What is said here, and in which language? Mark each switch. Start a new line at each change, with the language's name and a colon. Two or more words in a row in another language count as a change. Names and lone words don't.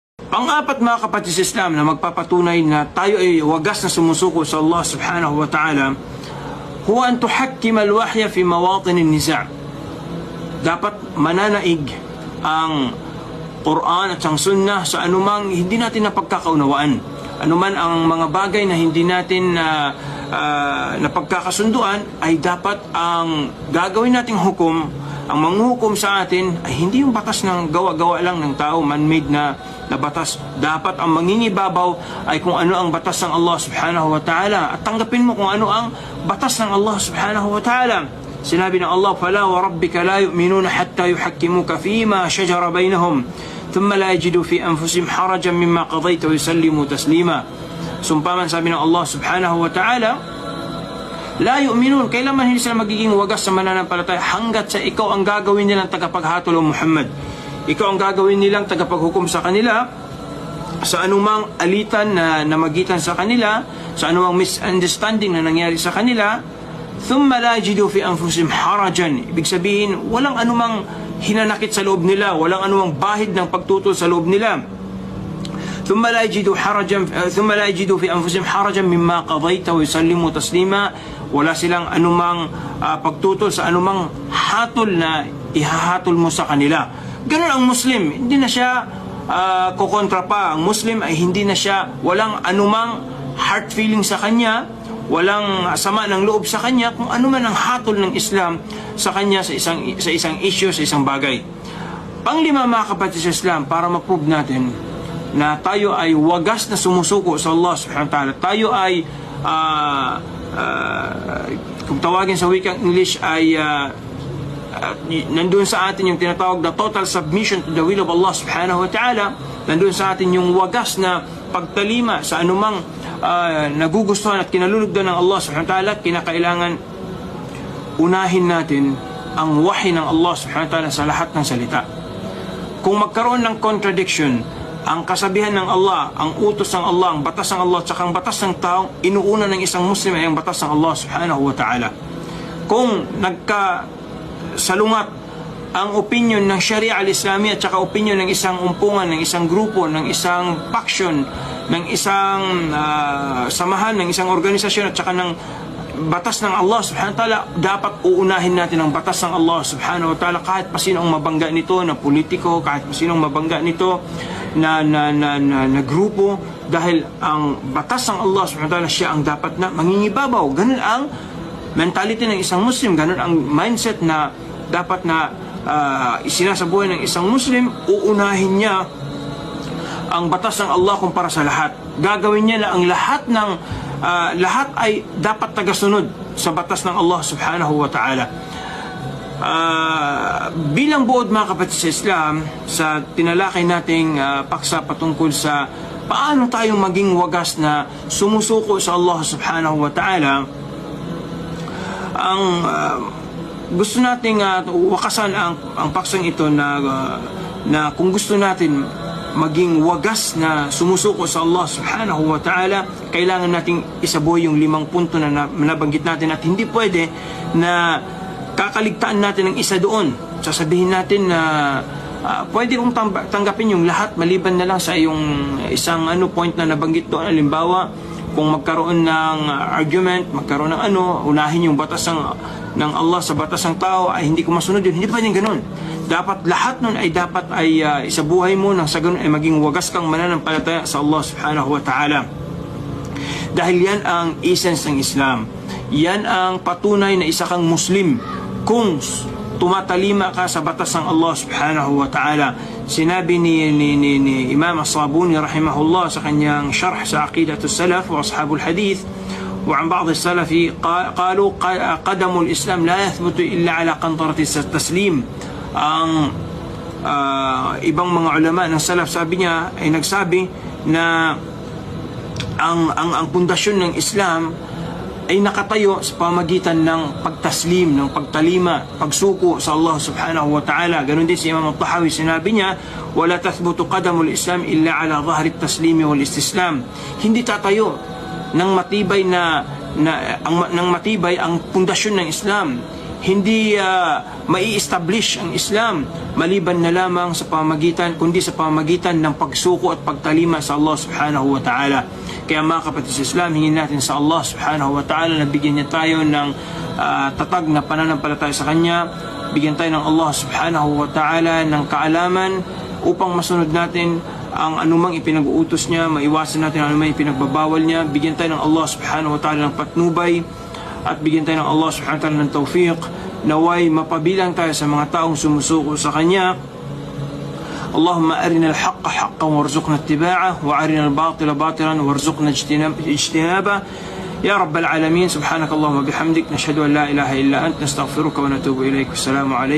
Filipino: Pang-apat mga kapatid sa Islam na magpapatunay na tayo ay wagas na sumusuko sa Allah
Arabic: سبحانه وتعالى, هو أن تحكم الوحي في مواطن النزاع'.
Filipino: Dapat mananaig ang Quran at ang Sunnah sa anumang hindi natin napagkakaunawaan, anuman ang mga bagay na hindi natin napagkakasunduan, ay dapat ang gagawin nating hukom, ang manghukom sa atin ay hindi yung batas ng gawa-gawa lang ng tao, man-made na batas. Dapat ang mangingibabaw ay kung ano ang batas ng Allah
Arabic: سبحانه وتعالى,
Filipino: at tanggapin mo kung ano ang batas ng Allah
Arabic: سبحانه وتعالى.
Filipino: Sinabi ng Allah,
Arabic: فَلَا وَرَبِّكَ لَا يُؤْمِنُونَ حَتَّى يُحَكِّمُوكَ فِيمَا شَجَرَ بَيْنَهُمْ ثُمَّ لَا يَجِدُوا فِي أَنفُسِهِمْ حَرَجًا مِمَّا قَضَيْتَ وَيُسَلِّمُوا تَسْلِيمًا.
Filipino: Sumpaman, sabi ng Allah
Arabic: سبحانه وتعالى، لا يؤمنون,
Filipino: kailanman hindi sila magiging wagas sa mananampalataya hanggat sa ikaw ang gagawin nilang tagapaghatol o Muhammad. Ikaw ang gagawin nilang tagapaghukom sa kanila sa anumang alitan na namagitan sa kanila, sa anumang misunderstanding na nangyari sa kanila.
Arabic: ثم لا يجدوا في أنفسهم حرجا,
Filipino: ibig sabihin walang anumang hinanakit sa loob nila, walang anumang bahid ng pagtutol sa loob nila.
Arabic: ثم لا يجدوا في أنفسهم حرجا مما قضيت ويسلموا تسليما.
Filipino: Wala silang anumang pagtutol sa anumang hatol na ihahatol mo sa kanila. Ganun ang Muslim, hindi na siya kukontra pa. Ang Muslim ay hindi na siya, walang anumang
English: heart feeling
Filipino: sa kanya, walang sama ng loob sa kanya kung ano man ang hatol ng Islam sa kanya sa isang issue, sa isang bagay. Panglima mga kapatid sa Islam, para ma-prove natin na tayo ay wagas na sumusuko sa Allah
Arabic: سبحانه وتعالى,
Filipino: tayo ay kung tawagin sa wikang English ay nandun sa atin yung tinatawag na
English: total submission to the will of Allah
Arabic: سبحانه وتعالى.
Filipino: Nandun sa atin yung wagas na pagtalima sa anumang nagugustuhan at kinalulugdan ng Allah
Arabic: سبحانه وتعالى.
Filipino: Kinakailangan unahin natin ang wahi ng Allah
Arabic: سبحانه وتعالى
Filipino: sa lahat ng salita. Kung magkaroon ng contradiction, ang kasabihan ng Allah, ang utos ng Allah, ang batas ng Allah, at ang batas ng tao, inuuna ng isang Muslim ay ang batas ng Allah subhanahu wa ta'ala. Kung nagkasalungat ang opinion ng
Arabic: الشريعة الإسلامية
Filipino: at saka opinion ng isang umpungan, ng isang grupo, ng isang faction, ng isang samahan, ng isang organisasyon at saka ng batas ng Allah
Arabic: سبحانه وتعالى,
Filipino: dapat uunahin natin ang batas ng Allah
Arabic: سبحانه وتعالى,
Filipino: kahit pa sino ang mabangga nito na politiko, kahit pa sino ang mabangga nito na grupo, dahil ang batas ng Allah
Arabic: سبحانه وتعالى,
Filipino: siya ang dapat na mangingibabaw. Ganun ang mentality ng isang Muslim, ganun ang mindset na dapat na isinasabuhay ng isang Muslim. Uunahin niya ang batas ng Allah kumpara sa lahat. Gagawin niya na ang lahat ay dapat tagasunod sa batas ng Allah
Arabic: سبحانه وتعالى.
Filipino: Bilang buod mga kapatid sa Islam, sa tinalakay nating paksa patungkol sa paano tayong maging wagas na sumusuko sa Allah
Arabic: سبحانه وتعالى,
Filipino: ang gusto nating wakasan ang paksang ito na kung gusto natin maging wagas na sumusuko sa Allah
Arabic: سبحانه وتعالى,
Filipino: kailangan nating isabuhay yung 5 punto na nabanggit natin, at hindi pwede na kakaligtaan natin ng isa doon. Sasabihin natin na pwede kong tanggapin yung lahat maliban na lang sa yung isang point na nabanggit doon. Halimbawa, kung magkaroon ng argument, magkaroon ng unahin yung batas ng Allah sa batas ng tao, ay hindi ko masunod yun. Hindi pwedeng ganun. Dapat lahat nun ay isabuhay mo nang sa ganun ay maging wagas kang mananampalataya sa Allah
Arabic: سبحانه وتعالى.
Filipino: Dahil yan ang essence ng Islam. Yan ang patunay na isa kang Muslim kung tumatalima ka sa batas ng Allah
Arabic: سبحانه وتعالى.
Filipino: Sinabi ni Imam As-Sabuni rahimahullah sa kanyang syarh sa Aqidatus Salaf wa Ashabul Hadith,
Arabic: وعن بعض السلف قالوا قدم الإسلام لا يثبت إلا على قنطرة التسليم.
Filipino: Ang ibang mga ulama ng salaf, sabi niya, ay nagsabi na ang pundasyon ng Islam ay nakatayo sa pamagitan ng pagtaslim, ng pagtalima, pagsuko sa Allah
Arabic: سبحانه وتعالى.
Filipino: Ganon din si Imam Al-Tahawi, sinabi niya,
Arabic: ولا تثبت قدم الإسلام إلا على ظهر التسليم والاستسلام.
Filipino: Hindi tatayo ng matibay ng matibay ang pundasyon ng Islam. hindi mai-establish ang Islam maliban na lamang sa pamamagitan, kundi sa pamamagitan ng pagsuko at pagtalima sa Allah subhanahu wa ta'ala. Kaya mga kapatid sa Islam, hingin natin sa Allah
Arabic: سبحانه وتعالى
Filipino: na bigyan niya tayo ng tatag na pananampalataya sa Kanya, bigyan tayo ng Allah
Arabic: سبحانه وتعالى
Filipino: ng kaalaman upang masunod natin ang anumang ipinag-uutos niya, maiwasan natin ang anumang ipinagbabawal niya, bigyan tayo ng Allah
Arabic: سبحانه وتعالى
Filipino: ng patnubay, at bigyan tayo ng Allah
Arabic: سبحانه وتعالى
Filipino: ng tawfiq, naway mapabilang tayo sa mga taong sumusuko sa Kanya.
Arabic: اللهم أرنا الحق حقا وارزقنا اتباعه وأرنا الباطل باطلا وارزقنا اجتنابه. يا رب العالمين، سبحانك اللهم وبحمدك، نشهد أن لا إله إلا أنت، نستغفرك ونتوب إليك.